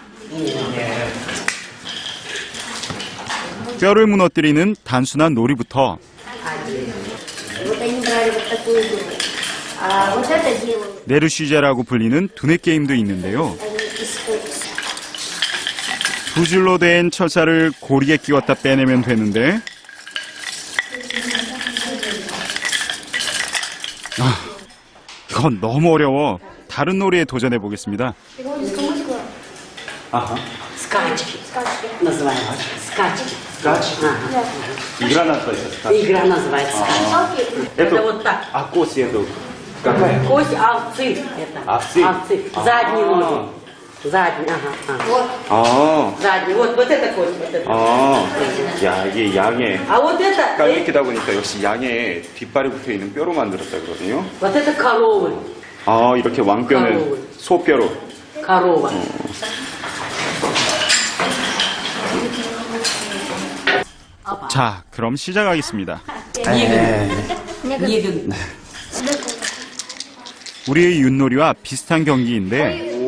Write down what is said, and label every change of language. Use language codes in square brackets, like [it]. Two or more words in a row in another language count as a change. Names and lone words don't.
[ko] 뼈를 무너뜨리는 단순한 놀이부터 네르쉬제라고 불리는 두뇌 게임도 있는데요. 두 줄로 된 철사를 고리에 끼웠다 빼내면 되는데 이건 너무 어려워. 다른 놀이에 도전해 보겠습니다. [ru] Скачки называется. Скачки. Игра называется скачки. Игра называется скачки. Это вот так. А кость это какая? Кость овцы. Овцы? Овцы. Задние ноги. Задние, Вот. Задние. Вот это кость. Вот это. [ko] 야, 이게 양의 [ru] А вот это. [ko] 칼미크다 보니까 역시 양의 뒷발에 붙어 있는 뼈로 만들었다 그러거든요. [ru] Вот это коровы. [ko] 이렇게 왕뼈는 소뼈로. [ru] Корова. [ko] 자, 그럼 시작하겠습니다. 우리의 윷놀이와 비슷한 경기인데